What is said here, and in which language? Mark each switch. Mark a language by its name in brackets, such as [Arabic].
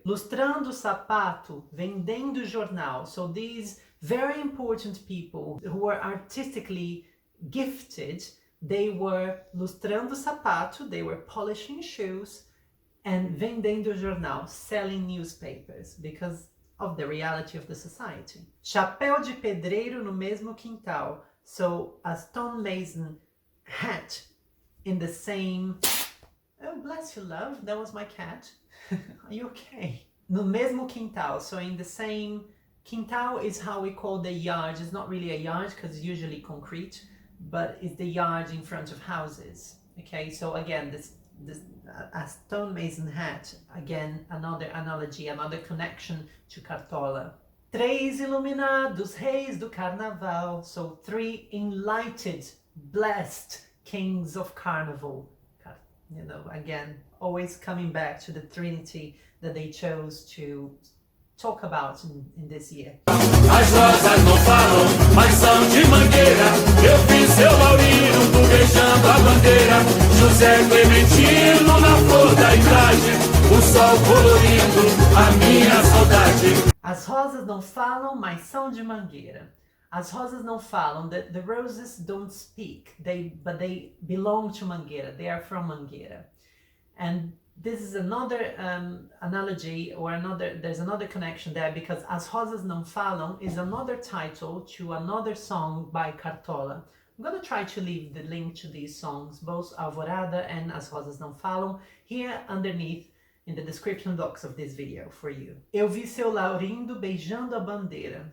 [Portuguese] Lustrando sapato, vendendo jornal. [English] So these very important people who were artistically gifted, they were [Portuguese] lustrando sapato, [English] they were polishing shoes, and [Portuguese] vendendo jornal, [English] selling newspapers, because of the reality of the society. [Portuguese] Chapéu de pedreiro no mesmo quintal. [English] So a stonemason hat in the same... Oh, bless you, love. That was my cat. Are you okay? [Portuguese] No mesmo quintal. [English] So in the same... Quintal is how we call the yard. It's not really a yard because it's usually concrete, but it's the yard in front of houses. Okay, so again, a stonemason hat. Again, another analogy, another connection to Cartola. [Portuguese] Três iluminados, reis do Carnaval. [English] So three enlightened, blessed kings of Carnival. You know, again, always coming back to the Trinity that they chose to talk about in this year. [Portuguese] As rozas não falam, mas são de Mangueira. Eu vi seu Laurindo beijando a bandeira. José Clementino na flor da idade. O sol colorindo a minha saudade. As rosas não falam, mas são de Mangueira. As rosas não falam. [English] The roses don't speak, but they belong to Mangueira. They are from Mangueira. And this is another analogy, or there's another connection there, because As Rosas Não Falam is another title to another song by Cartola. I'm going to try to leave the link to these songs, both Alvorada and As Rosas Não Falam, here underneath in the description box of this video for you. [Portuguese] Eu vi seu Laurindo beijando a bandeira.